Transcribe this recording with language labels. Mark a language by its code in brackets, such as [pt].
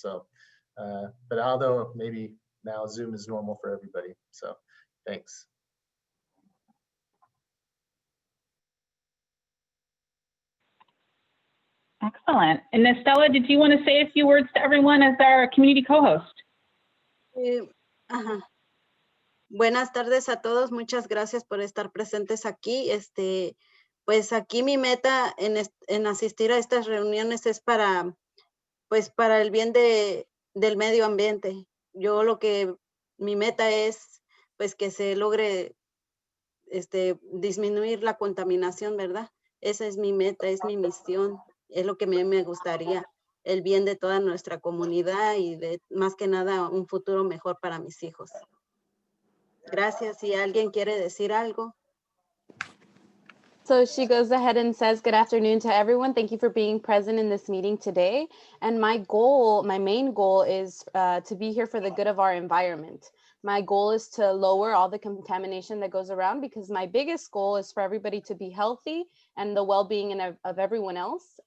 [en] So, but although maybe now Zoom is normal for everybody. So thanks. Excellent. And Estella, did you want to say a few words to everyone as our community co-host? [es] Buenas tardes a todos. Muchas gracias por estar presentes aquí. Pues aquí mi meta en asistir a estas reuniones es para el bien del medio ambiente. Mi meta es pues que se logre disminuir la contaminación, ¿verdad? Esa es mi meta, es mi misión, es lo que a mí me gustaría, el bien de toda nuestra comunidad y más que nada un futuro mejor para mis hijos. Gracias. Si alguien quiere decir algo. [en] So she goes ahead and says, good afternoon to everyone. Thank you for being present in this meeting today. And my main goal is to be here for the good of our environment. My goal is to lower all the contamination that goes around because my biggest goal is for everybody to be healthy and the well-being of everyone else.